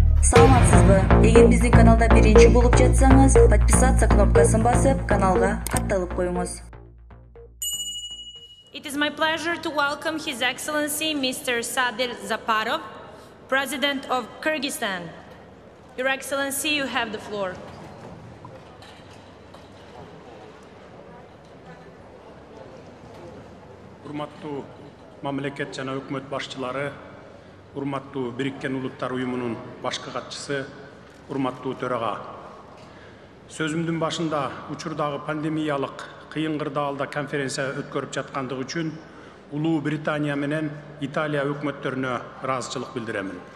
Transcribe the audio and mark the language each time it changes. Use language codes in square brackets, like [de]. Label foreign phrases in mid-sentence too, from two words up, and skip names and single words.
[ky] Саламатсызбы? Эгер биздин каналда биринчи болуп жатсаңыз, подписаться кнопкасын басып, каналга катталып коюңуз. [en] It is my pleasure to welcome His Excellency Mr. Sadir Zaparov, President of Kyrgyzstan. Your Excellency, you have the floor. [ky] Урматтуу мамлекет жана өкмөт башчылары, урматтуу Бириккен Улуттар Уюмунун башкы катчысы, урматтуу төрага. Сөзүмдүн башында учурдагы пандемиялык кыйын кырдаалда конференция өткөрүп жаткандыгы үчүн Улуу Британия менен Италия өкмөттөрүнө ыраазычылык билдиремин.